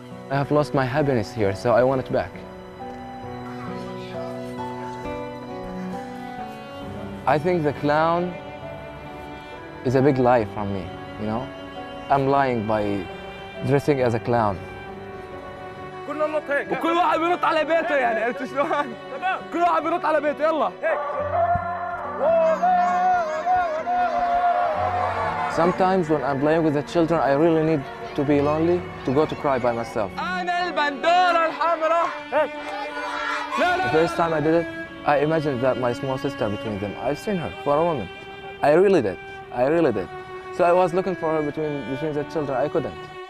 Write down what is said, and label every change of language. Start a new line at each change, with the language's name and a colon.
English: I have lost my happiness here, so I want it back. I think the clown is a big lie from me, you know? I'm lying by dressing as a clown.
Arabic: ننط هيك وكل واحد بينط على بيته يعني عرفت شلون؟ كل واحد بينط على بيته يلا هيك.
English: Sometimes when I'm playing with the children, I really need to be lonely to go to cry by myself.
Arabic: أنا البندورة الحمراء هيك.
English: The first time I did it, I imagined that my small sister between them. I've seen her for a moment. I really did. I really did. So I was looking for her between the children. I couldn't.